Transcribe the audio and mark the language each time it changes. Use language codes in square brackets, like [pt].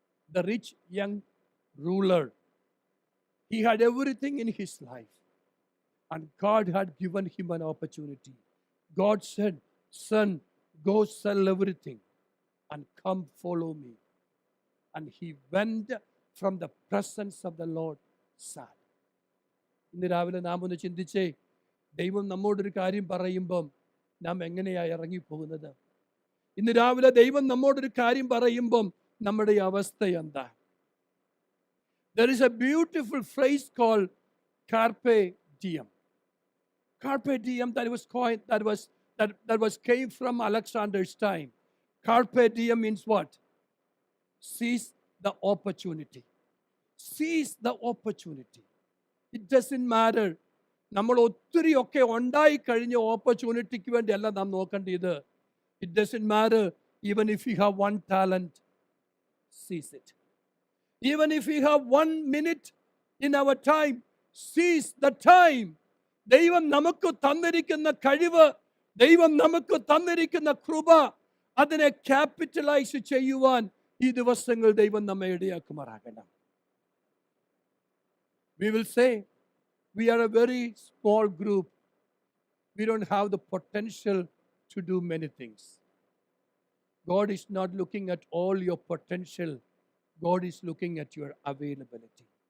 [en] The rich young ruler, he had everything in his life and God had given him an opportunity. God said, son, go sell everything and come follow me. And he went from the presence of the Lord sad. [ml] ഇന്ന് രാവിലെ നാം ഒന്ന് ചിന്തിച്ചേ, ദൈവം നമ്മോടൊരു കാര്യം പറയുമ്പം നാം എങ്ങനെയാ ഇറങ്ങിപ്പോകുന്നത്? ഇന്ന് രാവിലെ ദൈവം നമ്മോടൊരു കാര്യം പറയുമ്പം നമ്മുടെ അവസ്ഥ എന്താ? [en] There is a beautiful phrase called carpe diem. Carpe diem, that came from Alexander's time. Carpe diem means what? Seize the opportunity. Seize the opportunity. It doesn't matter. [ml] നമ്മൾ ഒത്തിരി ഒക്കെ ഉണ്ടായി കഴിഞ്ഞ ഓപ്പർച്യൂണിറ്റിക്ക് വേണ്ടിയല്ല നാം നോക്കേണ്ടത്. [en] It doesn't matter even if you have one talent, seize it. Even if we have 1 minute in our time, seize the time. [ml] ദൈവം നമുക്ക് തന്നിരിക്കുന്ന കഴിവ്, ദൈവം നമുക്ക് തന്നിരിക്കുന്ന കൃപ, അതിനെ ക്യാപിറ്റലൈസ് ചെയ്യുവാൻ ഈ ദിവസങ്ങൾ ദൈവം നമ്മെ ഇടയാക്കുമാറാകണം. [en] We will say, we are a very small group. We don't have the potential to do many things. God is not looking at all your potential. God is looking at your availability.